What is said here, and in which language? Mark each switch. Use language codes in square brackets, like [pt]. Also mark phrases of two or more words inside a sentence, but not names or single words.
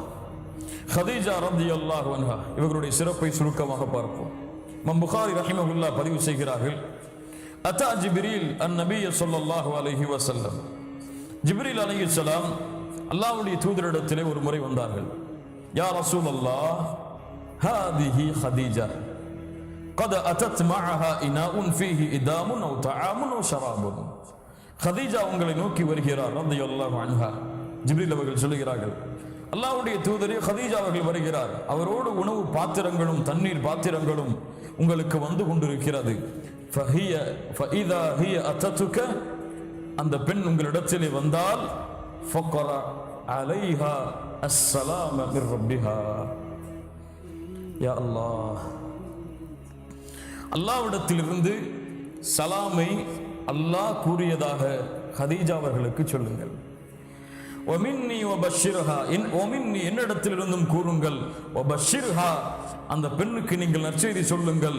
[ta] ஹதீஜா [ar] رضي الله عنها [ta] இவர்களுடைய சிறப்பை சுருக்கமாக பார்ப்போம். இமாம் புகாரி ரஹிமஹுல்லாஹ் பதிவு செய்கிறார்கள், [ar] أتى جبريل النبي صلى الله عليه وسلم. [ta] ஜிப்ரீல் அலைஹிஸ்ஸலாம் அல்லாஹ்வுடைய தூதரிடத்திலே ஒரு முறை வந்தார்கள். [ar] يا رسول الله، هذه خديجة قد أتت معها إناء فيه إدام أو طعام أو شراب. [ta] ஹதீஜா உங்களை நோக்கி வருகிறார் [ar] رضي الله عنها. [ta] ஜிப்ரீல் அவர்கள் சொல்கிறார்கள், அல்லாஹ்வுடைய தூதரே, ஹதீஜா அவர்கள் வருகிறார், அவரோடு உணவு பாத்திரங்களும் தண்ணீர் பாத்திரங்களும் உங்களுக்கு வந்து கொண்டிருக்கிறது. [ar] فإذا هي أتتك, [ta] அந்த பெண் உங்களிடத்திலே வந்தால், [ar] فقرأ عليها السلام من ربها. يا الله, [ta] அல்லாஹ்விடத்திலிருந்து சலாமை அல்லாஹ் கூறியதாக ஹதீஜா அவர்களுக்கு சொல்லுங்கள். [ar] ومني وبشرها, [ta] என்னிடத்திலிருந்தும் கூறுங்கள். வபஷிர்ஹா, அந்த பெண்ணுக்கு நீங்கள் நற்செய்தி சொல்லுங்கள்.